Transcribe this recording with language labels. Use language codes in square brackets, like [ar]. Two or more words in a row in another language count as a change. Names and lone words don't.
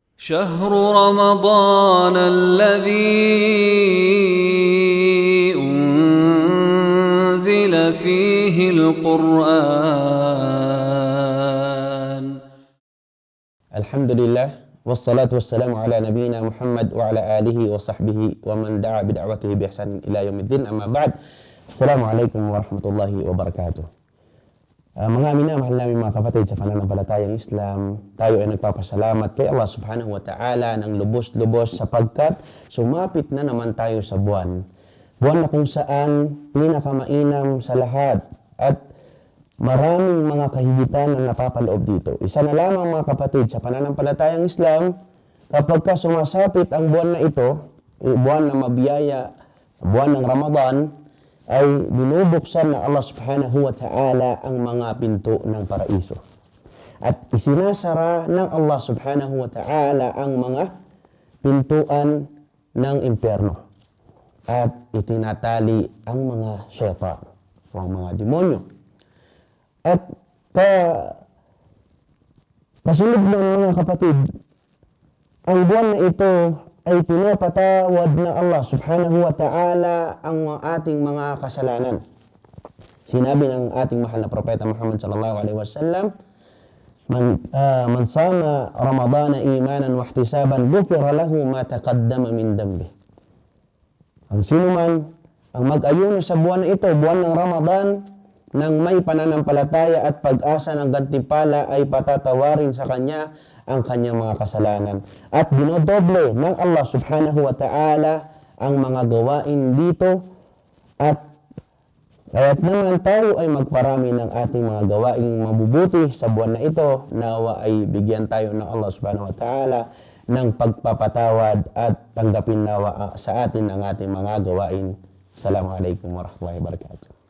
[ar] شهر رمضان الذي أنزل فيه القرآن. الحمد لله والصلاة والسلام على نبينا محمد وعلى آله وصحبه ومن دعا بدعوته بإحسان إلى يوم الدين. أما بعد, السلام عليكم ورحمة الله وبركاته. [tl] Mga minamahal namin mga kapatid sa pananampalatayang Islam, tayo ay nagpapasalamat kay Allah [ar] سبحانه وتعالى [tl] ng lubos-lubos sapagkat sumapit na naman tayo sa buwan. Buwan na kung saan pinakamainam sa lahat at maraming mga kahigitan na napapaloob dito. Isa na lamang mga kapatid sa pananampalatayang Islam, kapag ka sumasapit ang buwan na ito, buwan na mabiyaya, buwan ng Ramadan, ay binubuksan na Allah [ar] سبحانه وتعالى [tl] ang mga pinto ng paraiso. At isinasara ng Allah [ar] سبحانه وتعالى [tl] ang mga pintuan ng impyerno. At itinatali ang mga syaitan o ang mga demonyo. At kasunod ng mga kapatid, ang buwan na ito ay pinapatawad na Allah [ar] سبحانه وتعالى [tl] ang ating mga kasalanan. Sinabi ng ating mahal na propeta Muhammad [ar] صلى الله عليه وسلم, من صام رمضان إيمانا واحتسابا غفر له ما تقدم من ذنبه. [tl] Ang sino man ang mag-ayuno sa buwan na ito, buwan ng Ramadan, nang may pananampalataya at pag-asa ng gantimpala, ay patatawarin sa kanya ang kanyang mga kasalanan. At dinodoble ng Allah [ar] سبحانه وتعالى [tl] ang mga gawain dito. At kaya't naman tayo ay magparami ng ating mga gawaing mabubuti sa buwan na ito. Nawa ay bigyan tayo ng Allah [ar] سبحانه وتعالى [tl] ng pagpapatawad at tanggapin nawa sa atin ang ating mga gawain. [ar] السلام عليكم ورحمة الله وبركاته.